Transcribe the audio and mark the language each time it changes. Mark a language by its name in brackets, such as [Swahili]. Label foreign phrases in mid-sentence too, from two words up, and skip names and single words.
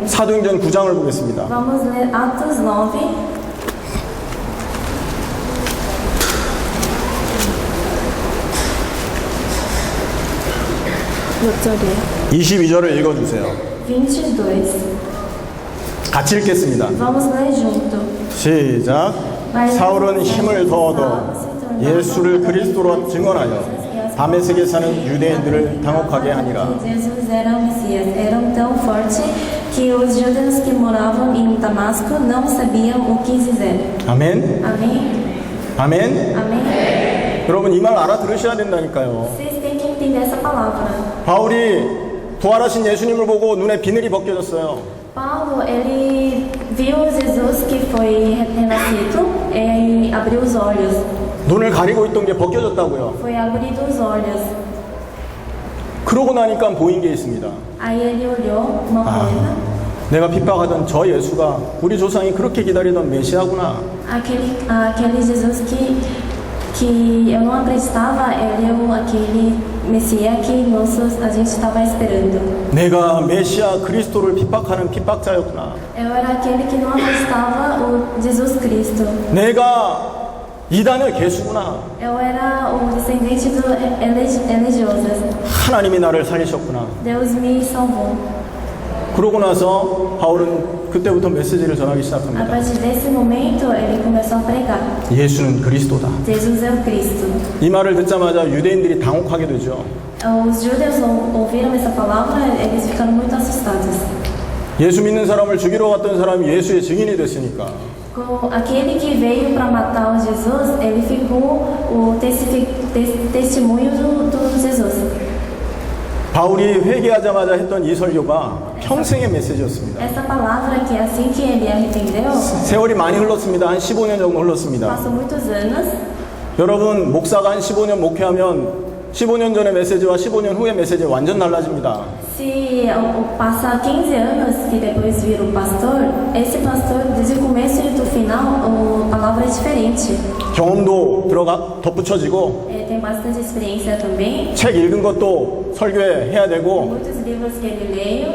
[Korean] 사도행전 9장을 보겠습니다. [Portuguese] Vamos ler Atos 9. [Korean] 몇 절이에요? 22절을 읽어주세요. 22. 같이 읽겠습니다. [Portuguese] Vamos ler junto. [Korean] 시작. 사울은 힘을 더 얻어 예수를 그리스도로 증언하여 다메섹에 사는 유대인들을 당혹하게 하니라. [Portuguese] Jesus era o Messias. Eram tão fortes que os judeus que moravam em Damasco não sabiam o que dizer. [Korean] 아멘. [Portuguese] Amém? [Korean] 아멘. [Portuguese] Amém? [Korean] 여러분 이 말 알아들으셔야 된다니까요. [Portuguese] Vocês têm que entender essa palavra. [Korean] 바울이 부활하신 예수님을 보고 눈에 비늘이 벗겨졌어요. [Portuguese] Paulo, ele viu Jesus que foi renascido e abriu os olhos. [Korean] 눈을 가리고 있던 게 벗겨졌다고요. [Portuguese] Foi abrido os olhos. [Korean] 그러고 나니까 보인 게 있습니다. [Portuguese] Aí ele olhou uma coisa. [Korean] 내가 핍박하던 저 예수가 우리 조상이 그렇게 기다리던 메시아구나. [Portuguese] Aquele Jesus que eu não acreditava, ele é aquele Messias que a gente estava esperando. [Korean] 내가 메시아 그리스도를 핍박하는 핍박자였구나. [Portuguese] Eu era aquele que não acreditava o Jesus Cristo. [Korean] 내가 이단의 개수구나. [Portuguese] Eu era o descendente do religiosos. [Korean] 하나님이 나를 살리셨구나. [Portuguese] Deus me salvou. [Korean] 그러고 나서 바울은 그때부터 메시지를 전하기 [Portuguese] A [Korean] 시작합니다. [Portuguese] partir desse momento, ele começou a pregar. [Korean] 예수는 그리스도다. [Portuguese] Jesus é o Cristo. [Korean] 이 말을 듣자마자 유대인들이 당혹하게 되죠. [Portuguese] Os judeus ouviram essa palavra, eles ficaram muito assustados. [Korean] 예수 믿는 사람을 죽이러 갔던 사람이 예수의 증인이 됐으니까. [Portuguese] Aquele que veio para matar o Jesus, ele ficou o testemunho do Jesus. [Korean] 바울이 회개하자마자 했던 이 설교가 평생의 메시지였습니다. [Portuguese] Essa palavra que assim que ele arrependeu, [Korean] 세월이 많이 흘렀습니다. 한 15년 정도 흘렀습니다. [Portuguese] passou muitos anos. [Korean] 여러분 목사가 한 15년 목회하면 15년 전의 메시지와 15년 후의 메시지 완전 달라집니다. [Portuguese] Se passar 15 anos que depois vira o pastor, esse pastor desde o começo e do final, a palavra é diferente. [Korean] 경험도 덧붙여지고 [Portuguese] Tem bastante experiência também. [Korean] 책 읽은 것도 설교에 해야 되고 [Portuguese] Muitos livros que ele leu.